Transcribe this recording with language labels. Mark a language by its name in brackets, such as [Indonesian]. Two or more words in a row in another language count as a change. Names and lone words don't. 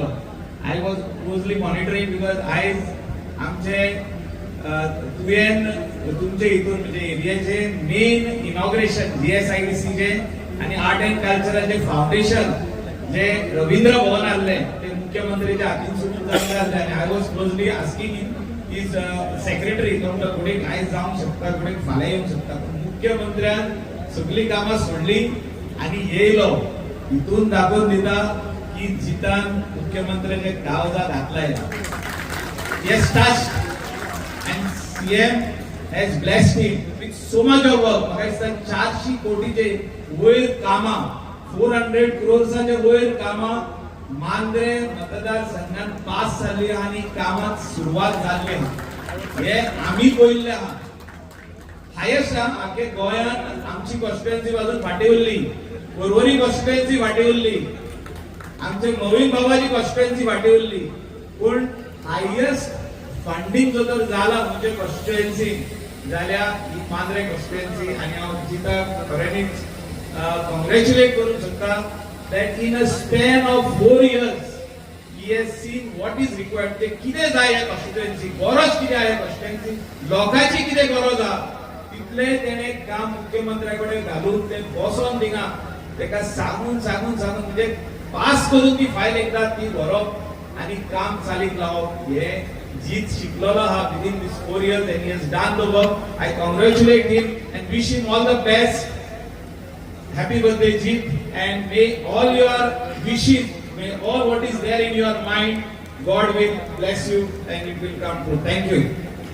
[English] I was closely monitoring because [Konkani] आयज आमचे तुवें तुमचे हितून म्हणजे एरियाचे [English] main inauguration [Konkani] जीएसआयडीसी चे आणि [English] art and [Konkani] कल्चराचे फाउंडेशन जे रवींद्र भवन आसले ते मुख्यमंत्रीच्या हातीन सुटून जाल्ले आसले आनी [English] I was closely asking is secretary [Konkani] तो फुडें आयज जावंक शकता फुडें फाल्यां येवंक शकता पूण मुख्यमंत्र्यान सगळी कामां सोडली आनी येयलो. हितून दाखोवन दिता की जितान मुख्यमंत्र्याचे कावजात हात लायला. [English] yes touched and CM has blessed him with so much of work. [Konkani] म्हाका दिसता 400 कोटीचे वयर कामां 400 crores वयर कामां मांद्रे मतदारसंघात पास जाल्ली आनी कामाक सुरवात जाल्ली हे आमी पळयल्ले आहा. हायेस्ट आख्खे गोंयांत आमची कॉन्स्टिट्युएन्सी बाजून फाटी उरली, पर्वरी कॉन्स्टिट्युएन्सी फाटी उरली, आमचे नवीन बाबाची कॉन्स्टिट्युएन्सी फाटी उरली, पूण [English] highest funding [Konkani] जो तर जाला म्हणजे कॉन्स्टिट्युएन्सी जाल्यार ही मांद्रे कॉन्स्टिट्युएन्सी आनी हांव जिताक खऱ्यांनीच कॉंग्रॅच्युलेट करूंक सोदता [English] that in a span of 4 years he has seen what is required. [Konkani] ते कितें जाय ह्या कॉन्स्टिट्युएन्सी, गरज कितें आहा कॉन्स्टिट्युएन्सी, लोकांची कितें गरज आहा तितले तेणे काम मुख्यमंत्र्या कडेन घालून ते बसोन थिंगा तेका सांगून म्हणजे पास करून ती फायल एकदा ती व्हरप आनी काम चालीक लावप हे जीत शिकलेलो हा [English] within this 4 years and he has done the work. I congratulate him and wish him all the best. Happy birthday Jeet, and may all your wishes, may all what is there in your mind, God will bless you and it will come true. Thank you.